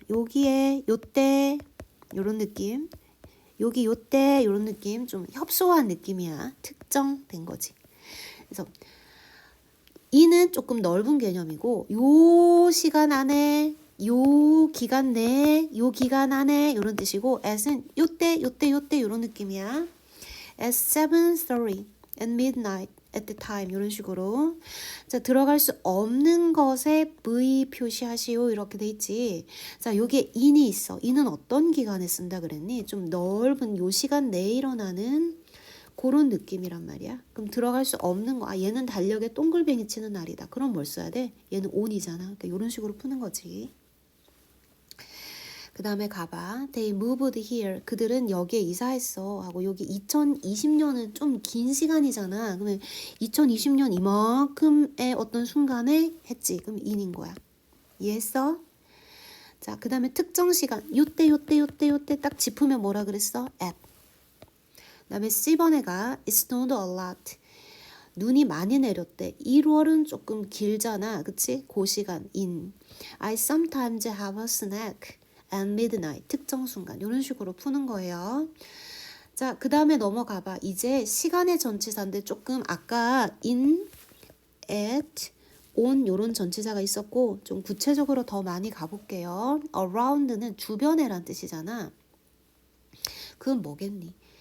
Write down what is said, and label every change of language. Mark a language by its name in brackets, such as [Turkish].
[Korean] 여기에 요때 요런 느낌. 여기 요때 요런 느낌 좀 협소한 느낌이야. 특정된 거지. 그래서 이는 조금 넓은 개념이고 요 시간 안에 요 기간 내에 요 기간 안에 이런 뜻이고 at은 요때 요런 느낌이야. [English] at 7:30 at midnight at the time [Korean] 이런 식으로. 자, 들어갈 수 없는 것에 V 표시하시오 이렇게 돼 있지. 자, 여기에 in이 있어. in은 어떤 기간에 쓴다 그랬니? 좀 넓은 요 시간 내에 일어나는 그런 느낌이란 말이야. 그럼 들어갈 수 없는 거. 얘는 달력에 동글뱅이 치는 날이다. 그럼 뭘 써야 돼? 얘는 on이잖아. 그러니까 이런 식으로 푸는 거지. 그 다음에 가봐. [English] They moved here. [Korean] 그들은 여기에 이사했어. 하고 여기 2020년은 좀 긴 시간이잖아. 그러면 2020년 이만큼의 어떤 순간에 했지. 그럼 in인 거야. 이해했어? 자, 그 다음에 특정 시간. 요때 딱 짚으면 뭐라 그랬어? [English] at. [Korean] 그 다음에 C번에가 [English] It snowed a lot. [Korean] 눈이 많이 내렸대. 1월은 조금 길잖아. 그치? 그 시간 in. [English] I sometimes have a snack at midnight. [Korean] 특정 순간. 이런 식으로 푸는 거예요. 자, 그 다음에 넘어가봐. 이제 시간의 전치사인데 조금 아까 in, at, on 이런 전치사가 있었고 좀 구체적으로 더 많이 가볼게요. around는 주변에란 뜻이잖아. 그건 뭐겠니?